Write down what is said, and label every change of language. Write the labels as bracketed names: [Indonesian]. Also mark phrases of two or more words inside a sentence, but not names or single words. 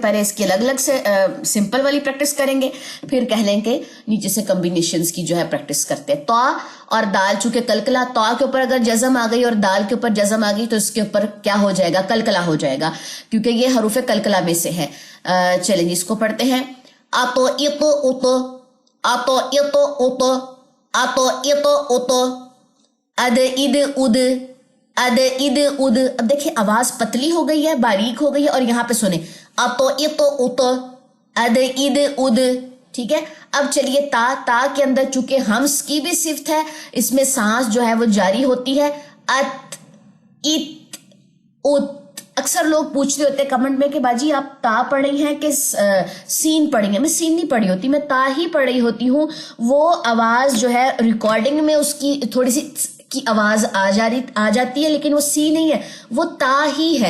[Urdu] پہلے اس کی الگ الگ سے سمپل والی پریکٹس کریں گے، پھر کہہ لیں کہ نیچے سے کمبینیشنز کی جو ہے پریکٹس کرتے ہیں. تا اور دال چونکہ کلکلا، تا کے اوپر اگر جزم آ گئی اور دال کے اوپر جزم آ گئی تو اس کے اوپر کیا ہو جائے گا؟ کلکلا ہو جائے گا، کیونکہ یہ حروف کلکلا میں سے ہے. چلیں جی اس کو پڑھتے ہیں. [Arabic] آتو ایتو اوتو، آتو ایتو اوتو، آتو ایتو اوتو، اد اد اد، اد اد اد. [Urdu] اب دیکھیں آواز پتلی ہو گئی ہے، باریک ہو گئی ہے، اور یہاں پہ سنیں [Arabic] آتو ایتو اوتو، اد اد اد. [Urdu] ٹھیک ہے، اب چلیے تا کے اندر چونکہ ہمس کی بھی صفت ہے، اس میں سانس جو ہے وہ جاری ہوتی ہے. [Arabic] ات ات ات، [Urdu] اکثر لوگ پوچھتے ہوتے ہیں کمنٹ میں کہ باجی آپ تا پڑھی ہیں کہ سین پڑھی ہیں. میں سین نہیں پڑھی ہوتی, میں تا ہی پڑھی ہوتی ہوں. وہ آواز جو ہے ریکارڈنگ میں اس کی تھوڑی سی کی آواز آ جاتی ہے, لیکن وہ سی نہیں ہے, وہ تا ہی ہے.